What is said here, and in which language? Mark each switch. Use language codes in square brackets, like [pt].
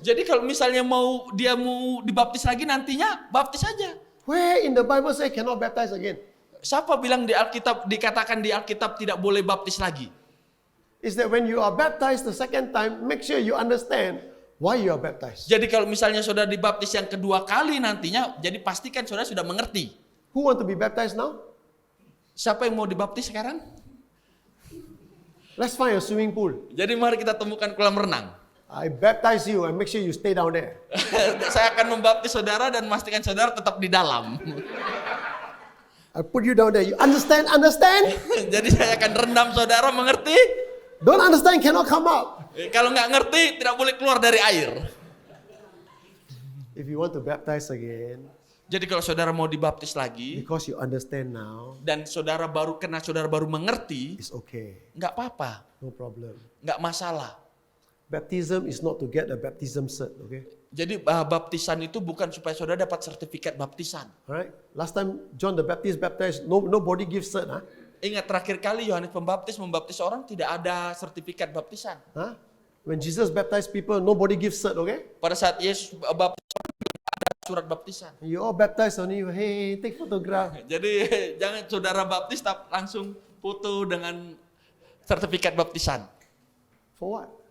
[id] Jadi kalau misalnya dia mau dibaptis lagi nantinya, baptis saja. [en] Where in the Bible say cannot baptize again? [id] Siapa bilang di Alkitab, dikatakan di Alkitab tidak boleh baptis lagi? [en] Is that when you are baptized the second time, make sure you understand why you are baptized. [id] Jadi kalau misalnya saudara dibaptis yang kedua kali nantinya, jadi pastikan saudara sudah mengerti. [en] Who want to be baptized now? [id] Siapa yang mau dibaptis sekarang? [en] Let's find a swimming pool. [id] Jadi mari kita temukan kolam renang. [en] I baptize you and make sure you stay down there. [id] Saya akan membaptis saudara dan memastikan saudara tetap di dalam. [en] I put you down there. You understand? Understand? [id] Jadi saya akan rendam saudara, mengerti? [en] Don't understand, cannot come up. [id] Kalau nggak ngerti, tidak boleh keluar dari air. [en] If you want to baptize again, [id] Jadi kalau saudara mau dibaptis lagi, [en] because you understand now, [id] dan saudara baru mengerti, [en] it's okay. [id] nggak apa-apa, [en] No problem. [id] nggak masalah. [en] Baptism is not to get a baptism cert, okay? [id] Jadi baptisan itu bukan supaya saudara dapat sertifikat baptisan. [en] Alright? Last time John the Baptist baptized, nobody gives cert, huh? [id] Ingat terakhir kali Yohanes Pembaptis membaptis orang tidak ada sertifikat baptisan. Huh? [en] When Jesus baptized people, nobody gives cert, okay? [id] Pada saat Yesus baptis ada surat baptisan. [en] You all baptized only, hey, take photograph. [id] Jadi jangan saudara baptis tapi langsung foto dengan sertifikat baptisan. [en] For what?